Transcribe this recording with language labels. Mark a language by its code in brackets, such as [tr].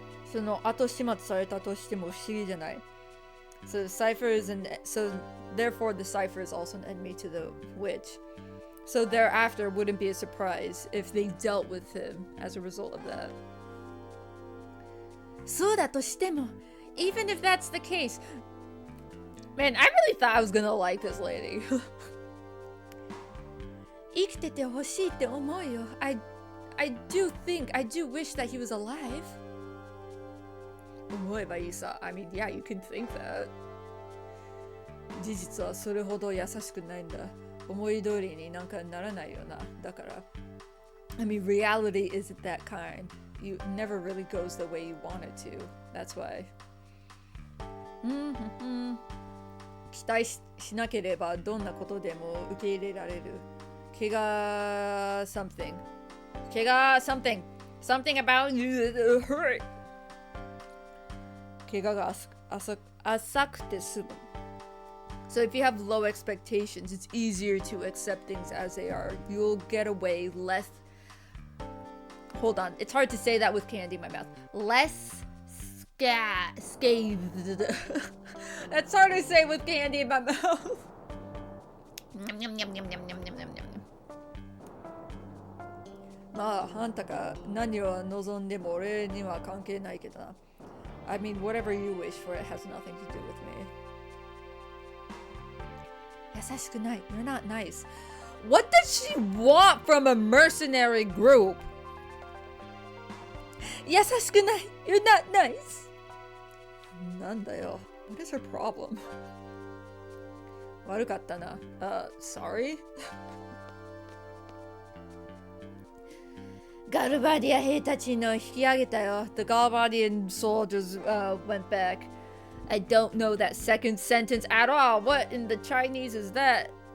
[ja] その後始末されたとしても不思議じゃない。 [en] So Cypher is so therefore the Cypher is also an enemy to the witch. So thereafter wouldn't be a surprise if they dealt with him as a result of that. [ja] そうだとしても [en] Even if that's the case, man, I really thought I was gonna like this lady. [ja] 生きててほしいって思うよ。 [en] I do wish that he was alive. [ja] 思えばいいさ。 [en] I mean, yeah, you can think that. [ja] 事実はそれほど優しくないんだ。思い通りになんかならないよな。だから。 [en] I mean, reality isn't that kind. You never really goes the way you want it to. That's why. [ja] 期待しなければどんなことでも受け入れられる。 [en] 怪我 something. 怪我 something. Something about hurt. [ja] 怪我が浅くて済む。 [en] So if you have low expectations, it's easier to accept things as they are. You'll get away less. Hold on, it's hard to say that with candy in my mouth. Less scathed. That's hard to say with candy in my mouth. Yum, yum, yum, yum, yum, yum, yum, yum. [ja] まあ、あんたが何を望んでも俺には関係ないけどな。 [en] I mean, whatever you wish for, it has nothing to do with me. [ja] 優しくない。 [en] You're not nice. What does she want from a mercenary group? [ja] 優しくない。 [en] You're not nice. [ja] なんだよ。 [en] What is her problem? [ja] 悪かったな。 [en] Sorry? [ja] ガルバディア兵たちの引き上げたよ。 [en] The Galbadian soldiers went back. I don't know that second sentence at all. What in the Chinese is that?